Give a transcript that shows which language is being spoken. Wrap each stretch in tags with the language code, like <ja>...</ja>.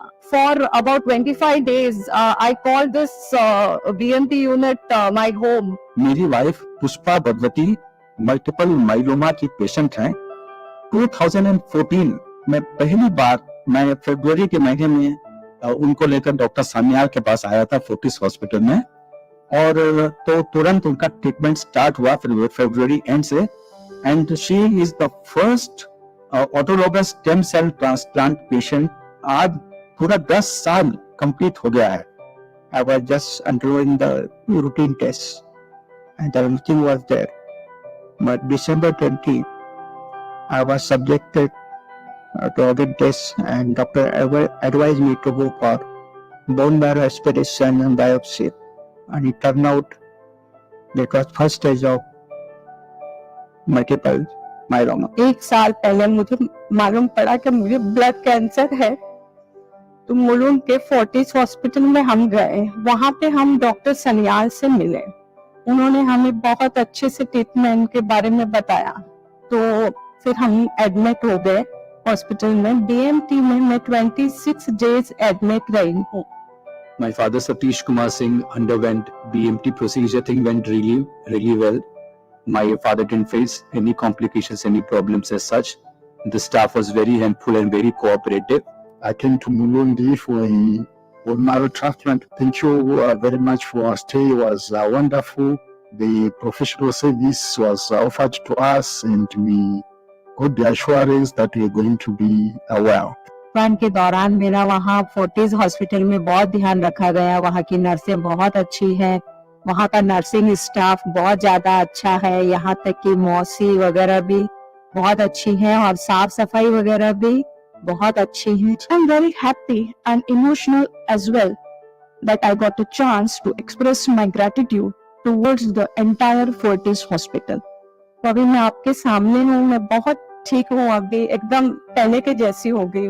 <en>For about 25 days, I called this BMT unit my home.</en> <hi>मेरी wife Pushpa Bhagwati multiple myeloma की patient हैं. 2014 में पहली बार मैं फरवरी के महीने में उनको लेकर डॉक्टर सान्याल के पास आया था फोर्टिस हॉस्पिटल में, और तो तुरंत उनका ट्रीटमेंट स्टार्ट हुआ फरवरी एंड से.</hi> <en>And she is the first autologous stem cell transplant patient.</en> <hi>आज पूरा 10 साल कंप्लीट हो गया है.</hi> <en>I was just undergoing the routine tests and everything was there. But December 20, I was subjected to organ tests and doctor advised me to go for bone marrow aspiration and biopsy. And it turned out that was first stage of multiple myeloma.</en> <hi>एक साल पहले मुझे मालूम पड़ा कि मुझे blood cancer है, तो मुलुंड के फोर्टिस हॉस्पिटल में हम गए. वहाँ पे हम डॉक्टर सन्याल से मिले. उन्होंने हमें बहुत अच्छे से ट्रीटमेंट के बारे में बताया. तो फिर हम एडमिट हो गए हॉस्पिटल में. बीएमटी में मैं 26 डेज एडमिट रही हूँ.</hi> <en>My father Satish Kumar Singh underwent BMT procedure. Thing went really well. My father didn't face any complications, any problems as such. The staff was very helpful and very cooperative. I came to Mulund for a bone marrow transplant. Thank you very much for our stay. It was wonderful. The professional service was offered to us and we got the assurance that we are going to be well.</en> <hi>Plan के दौरान मेरा वहाँ Fortis hospital में बहुत ध्यान रखा गया. वहाँ की नर्सें बहुत अच्छी हैं. वहाँ का नर्सिंग स्टाफ बहुत ज्यादा अच्छा है. यहाँ तक कि मौसी वगैरह भी बहुत अच्छी हैं और साफ सफाई वगैरह भी बहुत अच्छी है.</hi> <en>I'm very happy and emotional as well that I got a chance to express my gratitude towards the entire Fortis Hospital.</en> <hi>तो अभी मैं आपके सामने हूँ. मैं बहुत ठीक हूँ. अभी एकदम पहले के जैसी हो गई.</hi>